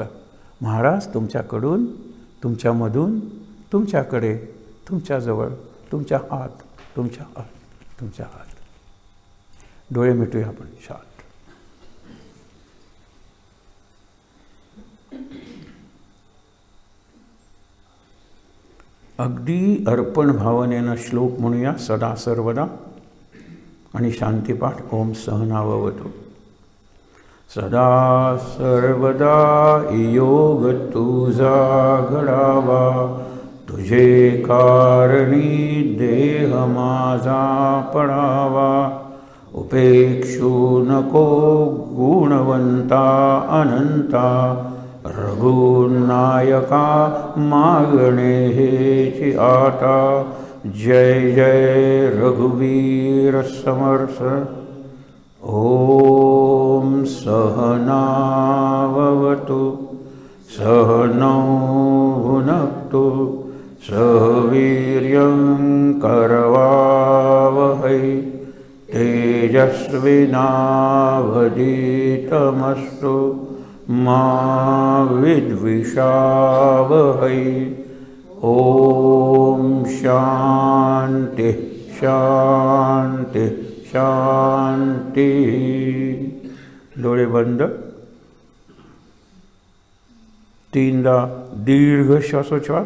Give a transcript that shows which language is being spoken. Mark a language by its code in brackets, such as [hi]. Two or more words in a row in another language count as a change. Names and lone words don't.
[mr] महाराज तुमच्याकडून, तुमच्यामधून, तुमच्याकडे, तुमच्याजवळ, तुमच्या आत, तुमच्या आत, तुमच्या आत. डोळे मिटूया आपण शांत. अगदी अर्पण भावनेनं श्लोक म्हणूया सदा सर्वदा, आणि शांतीपाठ [sa] ओम सहनाववतु. [mr] सदा सर्वदा योग तुझा घडावा, तुझे कारणी देह माझा पडावा. उपेक्षू नको गुणवंता अनंता, रघुनायका मागणे हेची आता. जय जय रघुवीर समर्थ. [sa] ओम सहनाववतु सहनौ भुनक्तु सह वीर्यं करवावहै तेजस्विनावधीतमस्तु मा विद्विषावहै. ओम शांति शांति शांति. [mr] डोळे बंद. तीनदा दीर्घ श्वासोच्छ्वास.